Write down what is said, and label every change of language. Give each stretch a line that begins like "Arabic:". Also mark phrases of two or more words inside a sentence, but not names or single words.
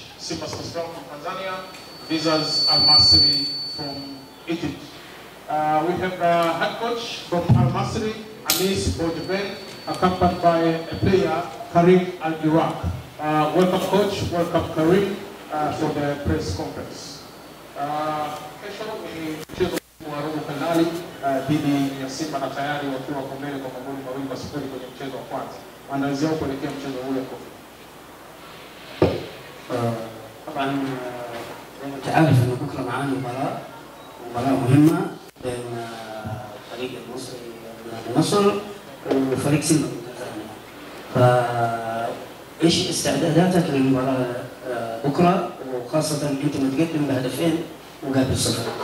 English: Simba Sports Club from Tanzania versus Al Masry from Egypt. We have the head coach from Al Masry, Anis Boudjeben, accompanied by a player, Karim Al-Iraq. Welcome coach, welcome Karim for the press conference.
Swahili: Kesho ni mchezo wa robo finali dhidi ya Simba na tayari wakiwa kwa mbele kwa magoli 2-0 kwenye mchezo wa kwanza. Maandalizi yao kuelekea mchezo huu yako.
Arabic: طبعا زي ما انت عارف ان بكره معانا مباراه مهمه بين فريق المصري النصر وفريق سيمبا من تنزانيا. فايش استعداداتك للمباراه بكره وخاصه انت متقدم بهدفين مقابل 0؟